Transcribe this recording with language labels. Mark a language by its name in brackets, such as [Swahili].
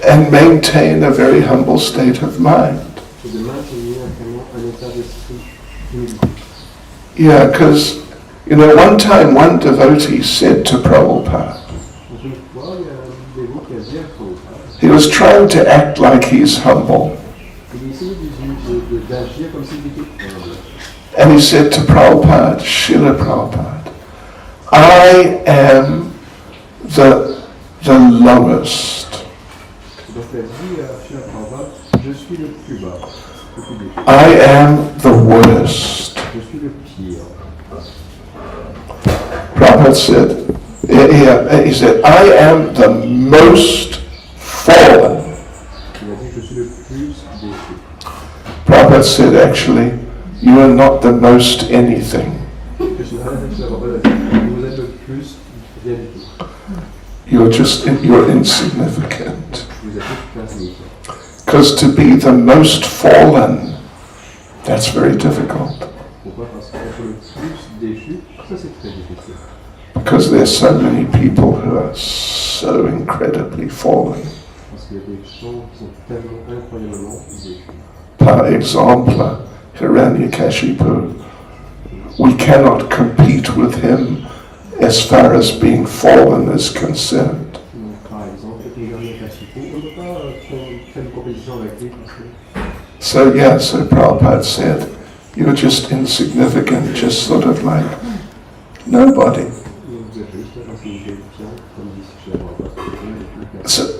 [English] And maintain a very humble state of mind. [French] et de maintenir vraiment un état d'esprit d'humilité. [English] Yeah, because, you know, one time one devotee said to Prabhupada, [French] Donc une fois, il y a un dévot qui a dit à Prabhupada, [English] He was trying to act like he's humble. [French] Il essayait d'agir comme s'il était humble. [English] And he said to Prabhupada, Srila Prabhupada, I am the lowest. [French] Donc il a dit à Srila Prabhupada, je suis le plus bas, le plus défait. [English] I am the worst. [French] Je suis le pire. [English] Prabhupada said, he said, I am the most fallen. [French] Il a dit, je suis le plus défait. [English] Prabhupada said, actually, you are not the most anything. [French] Srila Prabhupada a dit, vous êtes le plus rien du tout. [English] You're insignificant. [French] Vous êtes juste insignifiant. [English] Because to be the most fallen, that's very difficult. [French] Pourquoi? Parce qu'être le plus déchu, ça c'est très difficile. [English] Because there's so many people who are so incredibly fallen. [French] Parce qu'il y a des gens qui sont tellement incroyablement déchus. Par exemple, [English] Hiranyakashipu, we cannot compete with him as far as being fallen is concerned. [French] Donc, par exemple, Hiranyakashipu, on ne peut pas faire une compétition avec lui parce que... [English] So Prabhupada said, you're just insignificant, just sort of like nobody. [French] Vous êtes juste insignifiant, comme dit Srila Prabhupada.